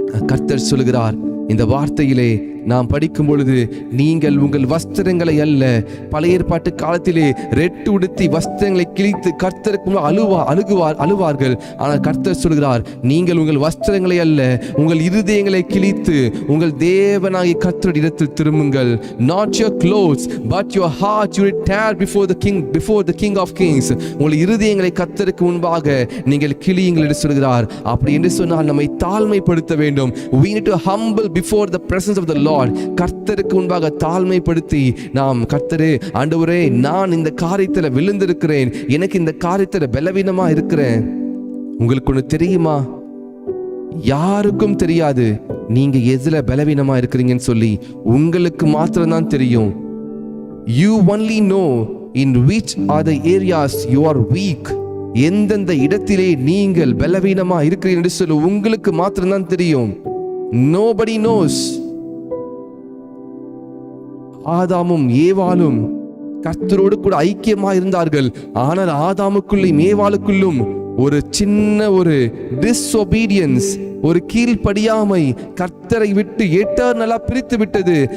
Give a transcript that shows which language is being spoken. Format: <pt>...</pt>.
<ta>கர்த்தர் சொல்கிறார் இந்த வார்த்தையிலே நாம் படிக்கும் பொழுது, நீங்கள் உங்கள் வஸ்திரங்களை அல்ல, பழைய ஏற்பாட்டு காலத்திலே ரெட்டு உடுத்தி வஸ்திரங்களை கிழித்து கர்த்தருக்கு அழுவார்கள். ஆனால் கர்த்தர் சொல்கிறார், நீங்கள் உங்கள் வஸ்திரங்களை அல்ல, உங்கள் இருதயங்களை கிழித்து உங்கள் தேவனாகிய கர்த்தருடைய இடத்தில் திரும்புங்கள்.</ta> <en>Not your clothes but your heart you will tear before the king of kings.</en> <ta>உங்கள் இருதயங்களை கர்த்தருக்கு முன்பாக நீங்கள் கிழியுங்கள் என்று சொல்கிறார். அப்படி என்று சொன்னால் நம்மை தாழ்மைப்படுத்த வேண்டும்.</ta> <en>We need to humble before the presence of the Lord.</en> <ta>கர்த்தருக்கு முன்பாக தாழ்மைப்படுத்தி நாம், கர்த்தரே, ஆண்டவரே, நான் இந்த காரியத்தில் விழுந்திருக்கிறேன், எனக்கு இந்த காரியத்தில் பலவீனமா இருக்கிறேன். உங்களுக்கு ஒன்று தெரியுமா? யாருக்கும் தெரியாது நீங்க எதுல பலவீனமா இருக்கிறீங்கன்னு சொல்லி. உங்களுக்கு மாத்திரம்தான் தெரியும்.</ta> <en>You only know in which are the areas you are weak.</en> <ta>எந்தெந்த இடத்திலே நீங்கள் பலவீனமா இருக்கிறீர்கள் என்று சொல்லி உங்களுக்கு மாத்திரம்தான் தெரியும்.</ta> <en>Nobody knows.</en> <ta>ஆதாமும் ஏவாளும் கர்த்தரோடு கூட ஐக்கியமா இருந்தார்கள். ஆனால் ஆதாமுக்குள்ளும் ஏவாளுக்குள்ளும் ஒரு சின்ன ஒரு டிஸ்ஒபீடியன்ஸ், ஒரு கீழ்ப்படியாமை கர்த்தரை விட்டு எட்டர்னலா பிரித்து விட்டது.</ta>